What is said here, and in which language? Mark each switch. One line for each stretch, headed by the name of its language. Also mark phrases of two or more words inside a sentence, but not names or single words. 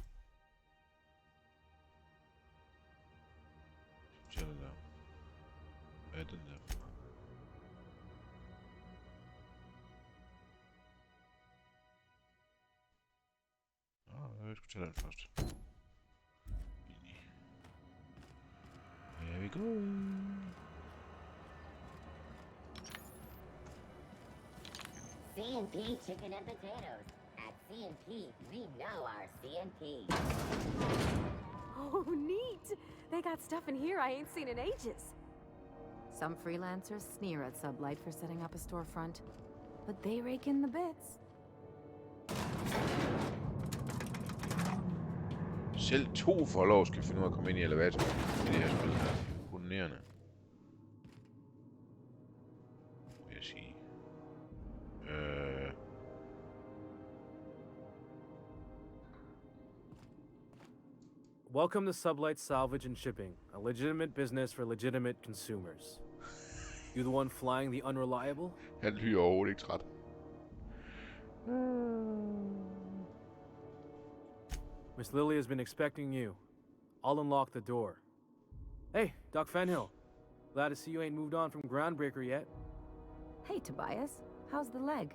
Danish: Så den der. Hvad er den der for? Jeg skulle tage den først.
English: Here we go. CNP chicken and potatoes. At CNP, we know our CNP. Oh, neat! They got stuff in here I ain't seen in ages. Some freelancers sneer at Sublight for setting up a storefront, but they rake in the bits.
Danish: Selv 2 followers skal finde ud af at komme ind i elevatoren i det her spil her. Imponerende. Vil jeg sige.
English: Welcome to Sublight Salvage and Shipping, a legitimate business for legitimate consumers. You the one flying the unreliable?
Danish: Han lyder overhovedet ikke træt.
English: Miss Lily has been expecting you. I'll unlock the door. Hey, Doc Fenhill. Glad to see you ain't moved on from Groundbreaker yet. Hey, Tobias. How's the leg?